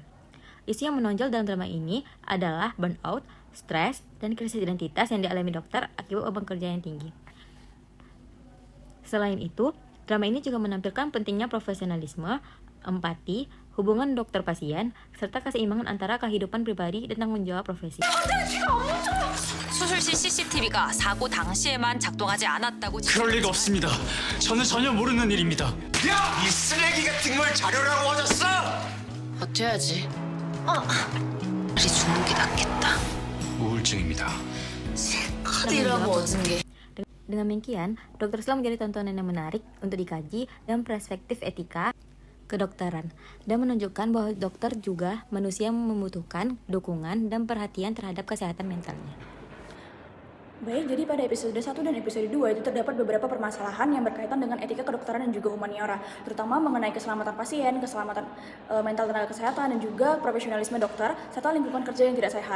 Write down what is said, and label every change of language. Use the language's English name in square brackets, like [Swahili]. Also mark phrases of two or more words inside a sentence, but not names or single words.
[Indonesian] Isu yang menonjol dalam drama ini adalah burnout, stres, dan krisis identitas yang dialami dokter akibat beban kerja yang tinggi. Selain itu, drama ini juga menampilkan pentingnya profesionalisme, empati, hubungan dokter-pasien, serta keseimbangan antara kehidupan pribadi dan tanggung jawab profesi. [Korean] 수술실 CCTV가 사고 당시에만 작동하지 않았다고 그럴 리가 없습니다. 저는 전혀 모르는 일입니다. 야! 이 쓰레기 같은 걸 자료라고 얻었어? 버텨야지. 우리 죽는 게 낫겠다. 우울증입니다. 카드라고 얻은 게. [Indonesian] Dengan demikian, Dr. Slump menjadi tontonan yang menarik untuk dikaji dan perspektif etika kedokteran dan menunjukkan bahwa dokter juga manusia yang membutuhkan dukungan dan perhatian terhadap kesehatan mentalnya. Baik, jadi pada episode 1 dan episode 2 itu terdapat beberapa permasalahan yang berkaitan dengan etika kedokteran dan juga humaniora, terutama mengenai keselamatan pasien, keselamatan mental tenaga kesehatan, dan juga profesionalisme dokter, serta lingkungan kerja yang tidak sehat.